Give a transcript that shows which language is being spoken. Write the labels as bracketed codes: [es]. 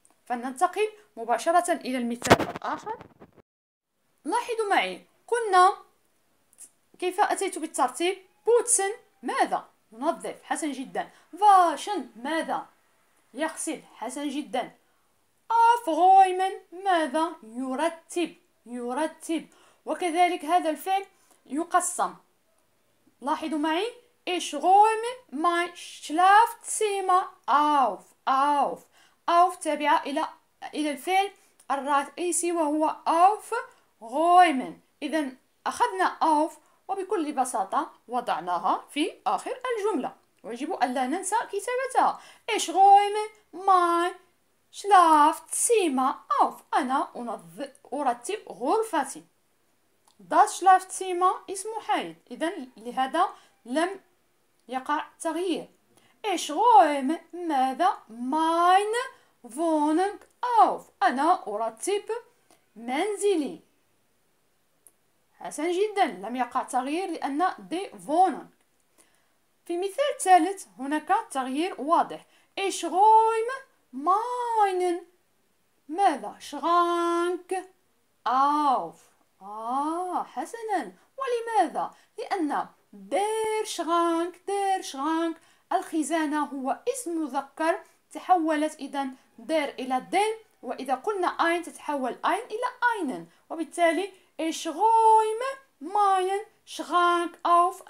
[ar] فننتقل مباشرة إلى المثال الآخر. لاحظوا معي، قلنا كيف أتيت بالترتيب. بوتسن ماذا؟ ينظف، حسن جدا. واشن ماذا؟ يغسل، حسن جدا. aufräumen ماذا؟ يرتب. وكذلك هذا الفعل يقسم. لاحظوا معي [de] ich räume mein Schlafzimmer auf. [ar] تابعة إلى الفعل الرئيسي وهو aufräumen. إذا أخذنا auf وبكل بساطة وضعناها في آخر الجملة، ويجب ألا ننسى كتابتها. [de] ich räume mein Schlafzimmer auf. [ar] أنا أرتب غرفتي. das Schlafzimmer اسم محايد، إذا لهذا لم يقع تغيير. [de] ich räume ماذا؟ meine Wohnung auf. [ar] أنا أرتب منزلي. حسن جدا، لم يقع تغيير لأن دي فونن. في مثال ثالث هناك تغيير واضح. [de] ich räume meinen ماذا؟ Schrank auf. [ar] حسنا. ولماذا؟ لأن der Schrank الخزانة هو اسم مذكر، تحولت إذن der إلى den، وإذا قلنا ein تتحول ein إلى einen، وبالتالي [de] ich räume meinen Schrank auf.